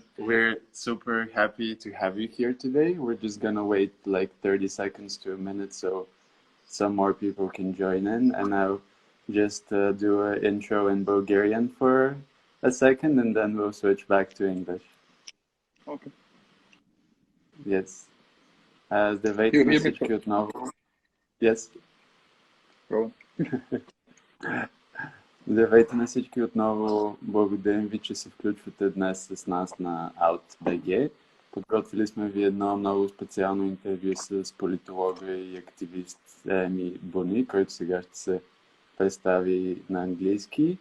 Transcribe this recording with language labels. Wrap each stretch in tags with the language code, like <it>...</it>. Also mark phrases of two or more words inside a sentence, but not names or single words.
<en>We're super happy to have you here today. We're just gonna wait like 30 seconds to a minute so some more people can join in, and I'll just do an intro in Bulgarian for a second, and then we'll switch back to English. okay.</en> <bg>Yes. Здравейте</bg> <en>You</en> <bg>на</bg> <en>hear me?</en> <bg>всички отново. Yes.</bg> <en>Bro?</en> <bg>Здравейте на всички отново. Благодарим ви, че се включвате днес с нас на OutBG. Подготвили сме ви едно много специално интервю с политолога и активист Реми Бони, който сега ще се представи на английски.</bg>